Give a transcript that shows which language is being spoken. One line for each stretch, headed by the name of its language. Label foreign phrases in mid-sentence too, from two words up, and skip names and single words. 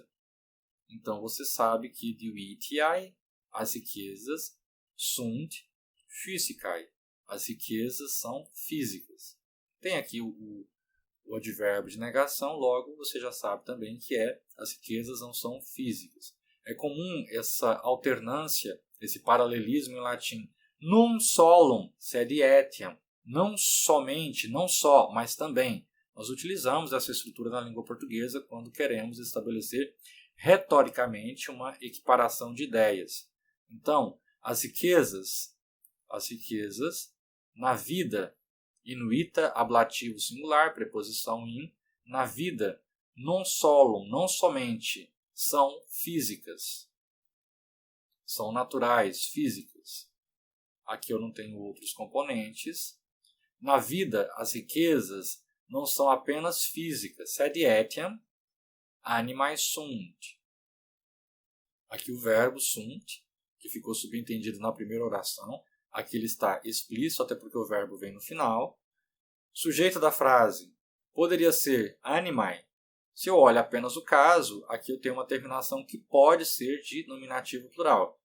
Portuguese: Então, você sabe que divitiae, as riquezas,
Latin: sunt physicae.
Portuguese: As riquezas são físicas. Tem aqui o advérbio de negação, logo você já sabe também que as riquezas não são físicas. É comum essa alternância, esse paralelismo em latim.
Latin: Non solum sed etiam.
Portuguese: Não somente, não só, mas também. Nós utilizamos essa estrutura na língua portuguesa quando queremos estabelecer retoricamente uma equiparação de ideias. Então, as riquezas na vida, inuita, ablativo singular, preposição in, na vida,
Latin: non solum,
Portuguese: não somente, são físicas, são naturais, físicas. Aqui eu não tenho outros componentes. Na vida, as riquezas não são apenas físicas,
Latin: sed etiam animae sunt.
Portuguese: Aqui o verbo sunt, que ficou subentendido na primeira oração, aqui ele está explícito, até porque o verbo vem no final. Sujeito da frase poderia ser animae. Se eu olho apenas o caso, aqui eu tenho uma terminação que pode ser de nominativo plural.